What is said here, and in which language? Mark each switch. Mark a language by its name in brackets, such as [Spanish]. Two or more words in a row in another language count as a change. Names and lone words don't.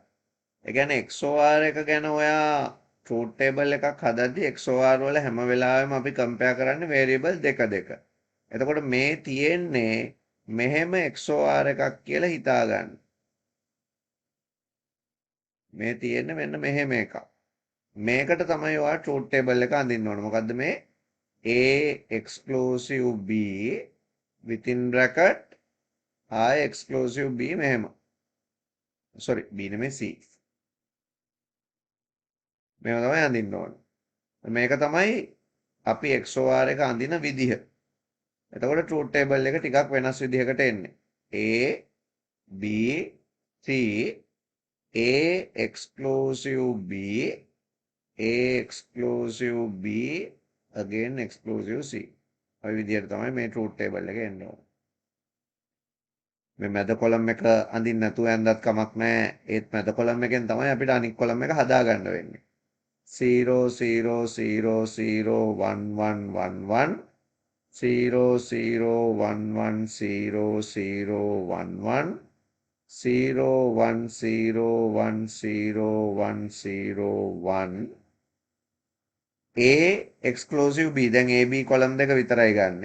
[Sinhala] ඒ කියන්නේ XOR එක ගැන ඔයා [English] truth table [Sinhala] එකක් හදද්දී XOR වල හැම වෙලාවෙම අපි කම්පෙයාර් කරන්නේ වේරියබල් දෙක දෙක. එතකොට මේ තියෙන්නේ මෙහෙම XOR එකක් කියලා හිතාගන්න. මේ තියෙන්නේ මෙන්න මෙහෙම එකක්. මේකට තමයි ඔයා [English] truth table [Sinhala] එක අඳින්න ඕනේ. මොකද්ද මේ [English] A exclusive B within bracket I exclusive B [Sinhala] මෙහෙම. sorry B නෙමෙයි C. මේව තමයි අඳින්න ඕනේ. මේක තමයි අපි XOR එක අඳින විදිහ. එතකොට [English] truth table [Sinhala] එක ටිකක් වෙනස් විදිහකට එන්නේ. [English] A B C A exclusive B A exclusive B again exclusive C. [Sinhala] ඔය විදිහට තමයි මේ [English] truth table [Sinhala] එක එන්නේ. මේ මැද කොලම් එක අඳින්න නැතුව ඇඳත් කමක් නැහැ. ඒත් මැද කොලම් එකෙන් තමයි අපිට අනිත් කොලම් එක හදාගන්න වෙන්නේ. 0 0 0 0 1 1 1 1 0 0 1 1 0 0 1 1 0 1 0 1 0 1 0 1 [English] A exclusive B [Sinhala] දැන් AB කොලම් දෙක විතරයි ගන්නෙ.